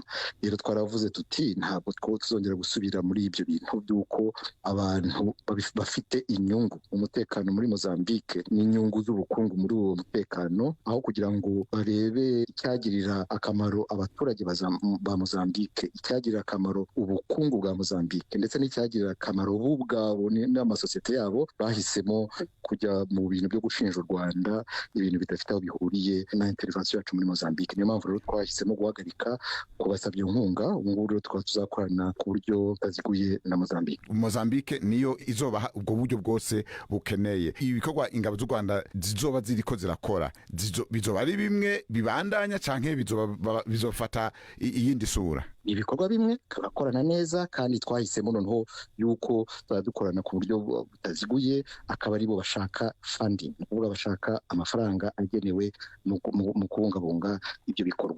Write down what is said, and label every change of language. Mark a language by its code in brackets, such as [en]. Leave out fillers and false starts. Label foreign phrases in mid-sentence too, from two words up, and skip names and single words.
[rw] Rero twaravuze tuti ntabwo tuzongera gusubira muri ibyo bintu by'uko abantu bafite inyungu umutekano muri Mozambique n'inyungu z'ubukungu muri uwo mutekano, aho kugira ngo barebe icyagirira akamaro abaturage ba Mozambique, icyagirira akamaro ubukungu bwa Mozambique ndetse n'icyagirira akamaro bo ubwabo n'amasosiyete yabo, bahisemo kujya mu bintu byo gushinja u Rwanda ibintu bidafite aho bihuriye na intervention yacu muri Mozambique. Niyo mpamvu rero twahisemo guhagarika kubasabye inkunga. Ubu ngubu rero tukaba tuzakorana ku buryo butaziguye na Mozambique. [rn] Mozambique niyo izobaha ubwo buryo bwose bukeneye. Ibikorwa ingabo z'u Rwanda zizoba ziriko zirakora bizoba ari bimwe bibandanya canke bizofata iyindi sura? [rw] Ibikorwa bimwe turakorana neza, kandi twahisemo noneho yuko dukorana ku buryo butaziguye, akaba aribo bashaka funding, kuvuga bashaka amafaranga agenewe mu kubungabunga ibyo bikorwa.